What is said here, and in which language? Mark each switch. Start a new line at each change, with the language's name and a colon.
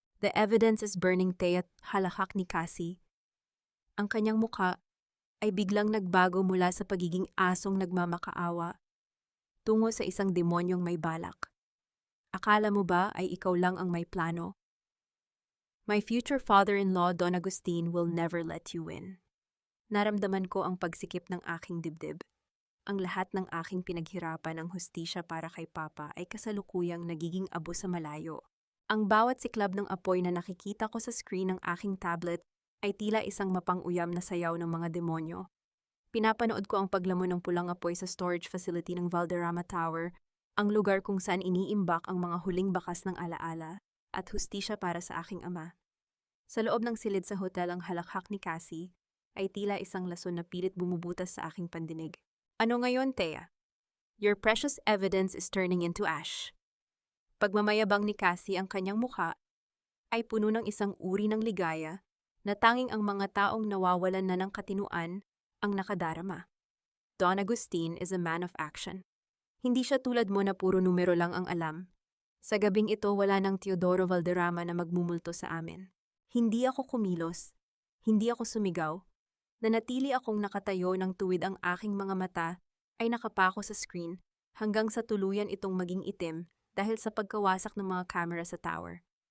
English: The evidence is burning,
Filipino: Thea, halakak ni Cassie. Ang kanyang mukha ay biglang nagbago mula sa pagiging asong nagmamakaawa tungo sa isang demonyong may balak. Akala mo ba ay ikaw lang ang may plano?
English: My future father-in-law, Don Agustin, will never let you win.
Filipino: Naramdaman ko ang pagsikip ng aking dibdib. Ang lahat ng aking pinaghirapan ng hustisya para kay Papa ay kasalukuyang nagiging abo sa malayo. Ang bawat siklab ng apoy na nakikita ko sa screen ng aking tablet ay tila isang mapang-uyam na sayaw ng mga demonyo. Pinapanood ko ang paglamon ng pulang apoy sa storage facility ng Valderrama Tower, ang lugar kung saan iniimbak ang mga huling bakas ng alaala at hustisya para sa aking ama. Sa loob ng silid sa hotel ang halakhak ni Cassie ay tila isang lason na pilit bumubutas sa aking pandinig. Ano ngayon, Thea?
English: Your precious evidence is turning into ash.
Filipino: Pagmamayabang ni Cassie ang kanyang mukha ay puno ng isang uri ng ligaya na tanging ang mga taong nawawalan na ng katinuan ang nakadarama.
English: Don Agustin is a man of action.
Filipino: Hindi siya tulad mo na puro numero lang ang alam. Sa gabing ito wala ng Teodoro Valderrama na magmumulto sa amin. Hindi ako kumilos. Hindi ako sumigaw. Nanatili akong nakatayo ng tuwid ang aking mga mata ay nakapako sa screen hanggang sa tuluyan itong maging itim dahil sa pagkawasak ng mga camera sa tower.